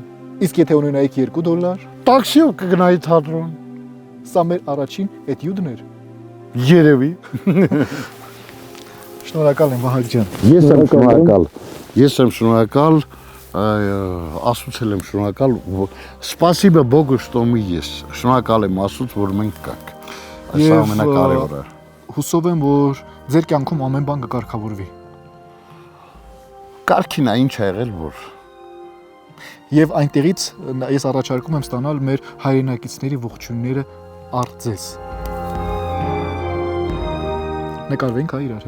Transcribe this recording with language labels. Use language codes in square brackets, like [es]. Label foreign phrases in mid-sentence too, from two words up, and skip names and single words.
[hy] Իսկ եթե ունենայիք $2։ Տաքսիով կգնայի թատրոն։ Սա մեր առաջին էտյուդն էր։ Երևի։ Շնորհակալ եմ Վահագն ջան։ Ես եմ շնորհակալ, ասուցել եմ շնորհակալ, [ru] Спасибо Богу, что мы есть։ [hy] Շնորհակալ եմ Աստծուց, որ մենք կանք։ Այս ամենակարևորը։ Հուսով եմ, որ ձեր կյանքում ամեն բան կկարգավորվի։ Կարգին է ինչ ա եղել, որ Եվ այնտեղից ես առաջարկում եմ ստանալ մեր հայրենակիցների ողջույնները առ ձեզ։ Նկարվենք իրար հետ։